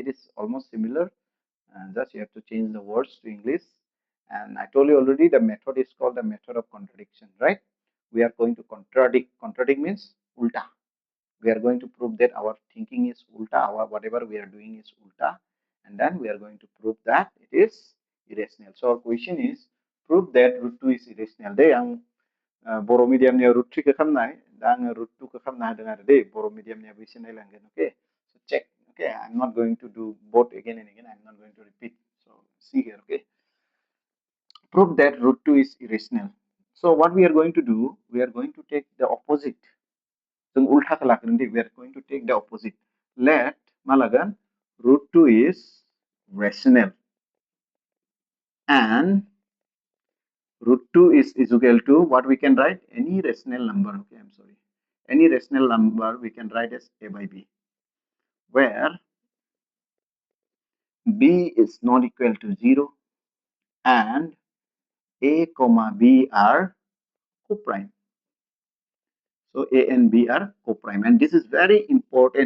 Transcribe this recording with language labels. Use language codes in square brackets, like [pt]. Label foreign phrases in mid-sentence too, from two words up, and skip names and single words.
[en] is almost similar and just you have to change the words to English and I told you already the method is called the method of contradiction right we are going to contradict means ulta we are going to prove that our thinking is ulta our whatever we are doing is ulta and then we are going to prove that it is irrational so our question is prove that root 2 is irrational [brx] दे आं बर' मिडियामनियाव रुट 3 खौ खालामनाय दा आङो रुट 2 खौ खालामना होदों आरो दे बर' मिडियामनियाबो एसे नायलांगोन ओके [en] so check okay I'm not going to do both again and again I'm not going to repeat so see here okay prove that root 2 is irrational so what we are going to do we are going to take the opposite [brx] जों उल्टाखौ लागोन दे [en] we are going to take the opposite let [brx] मा लागोन [en] root 2 is rational and root 2 is equal to what we can write any rational number okay I'm sorry any rational number we can write as a by b where b is not equal to 0 and a comma b are co-prime so a and b are co-prime and this is very important